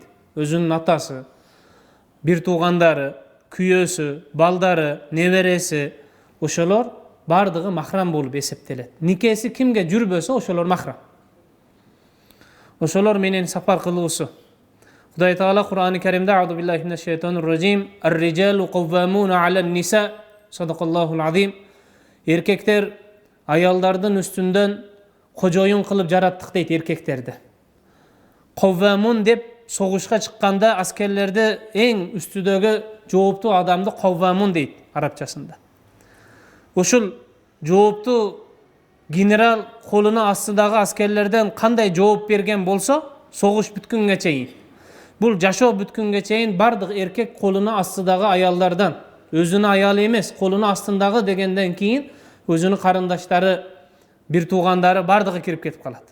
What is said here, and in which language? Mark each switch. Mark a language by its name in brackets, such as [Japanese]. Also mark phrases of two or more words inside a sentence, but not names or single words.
[Kyrgyz] Өзүнүн атасы, бир туугандары, күйөөсү, балдары, небереси, ошолор бардыгы махрам болуп эсептелет. Никеси кимге жүрбөсө, ошолор махрам. Ошолор менен сапар кылуусу. Кудай Таала Кур'ан-ы Каримде [Arabic] أعوذ بالله من الشيطان الرجيم، الرجال قوامون على النساء، صدق الله العظيم. [Kyrgyz] Эркектер аялдардын үстүндөн кожоюн кылып жараттык дейт эркектерди. Каввамун деп согушка чыкканда аскерлерди эң үстүдөгү жооптуу адамды каввамун дейт арабчасында. Ошол жооптуу генерал колуна астындагы аскерлерден кандай жооп берген болсо, согуш бүткөнгө чейин, бул жашоо бүткөнгө чейин бардык эркек колуна астындагы аялдардан, өзүнүн аялы эмес, колуна астындагы дегенден кийин өзүнүн карындаштары, бир туугандары бардыгы кирип кетип калат.